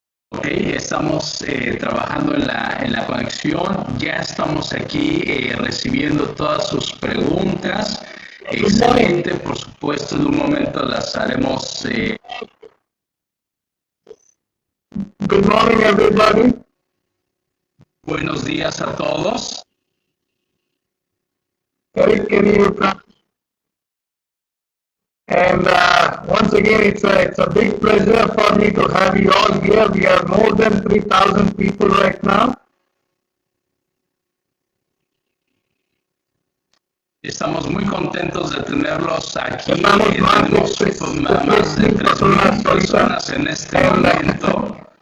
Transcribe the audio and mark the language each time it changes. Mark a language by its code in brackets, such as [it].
[es] Ok, estamos trabajando en la conexión, ya estamos aquí recibiendo todas sus preguntas. Excelente, por supuesto, en un momento las haremos. [en] Good morning, everybody. [es] Buenos días a todos. [en] Eric, can you and once again, it's a big pleasure for me to have you all here. We are more than 3,000 people right now. [es] Estamos muy contentos de tenerlos aquí. Tenemos más de 3,000 personas en este momento.